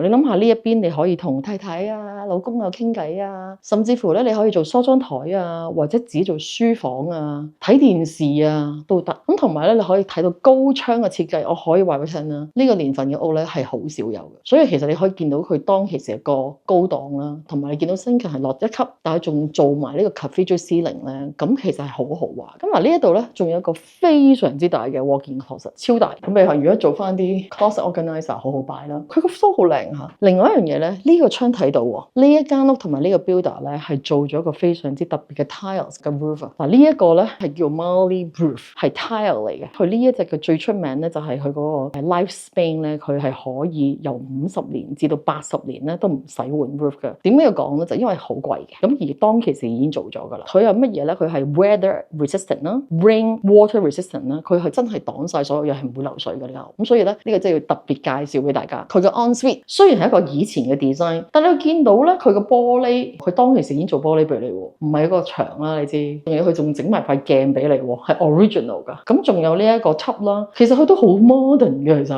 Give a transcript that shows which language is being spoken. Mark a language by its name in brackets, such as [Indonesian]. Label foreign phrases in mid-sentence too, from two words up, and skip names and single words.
[Cantonese] 你諗下呢一邊你可以同太太啊、老公啊傾偈啊，甚至乎咧你可以做梳妝台啊，或者自己做書房啊、睇電視啊都得。咁同埋咧你可以睇到高窗嘅設計，我可以話俾你聽啦，呢個年份嘅屋咧係好少有嘅。所以其實你可以見到佢當其時個高檔啦，同埋你見到新近係落1級，但係仲做埋呢個 [English] cathedral ceiling [Cantonese] 咧，咁其實係好豪華。咁嗱呢一度咧仲有一個非常之大嘅 [English] walk-in closet， [Cantonese] 超大。咁你話如果做翻啲 [English] closet organizer [Cantonese] 好好擺啦。佢個 floor 好靚嚇。另外一樣嘢咧，呢個窗睇到喎，呢一間屋同埋呢個 builder 咧係做咗一個非常之特別嘅 tiles 嘅 roof。嗱呢一個咧係叫 Marley roof， 係 tile 嚟嘅。佢呢一隻嘅最出名咧就係佢嗰個 lifespan 咧，佢係可以由50年至到80年咧都唔使換 roof 嘅。點解要講咧？就因為好貴嘅。咁而當其時已經做咗㗎啦。佢有乜嘢咧？佢係 [English] weather resistant [Cantonese] 啦， [English] rain water resistant [Cantonese] 啦。佢係真係擋晒所有嘢，係唔會流水㗎呢間屋。咁所以咧呢個真係要特別介紹俾大家。佢嘅 ensuite 雖然係一個以前嘅 design，但你會見到咧佢個玻璃，佢當其時已經做玻璃俾你喎，唔係一個牆啦，你知。仲有佢仲整埋塊鏡俾你喎，係 original 㗎。咁仲有呢一個 tub 啦，其實佢都好 modern 嘅其實。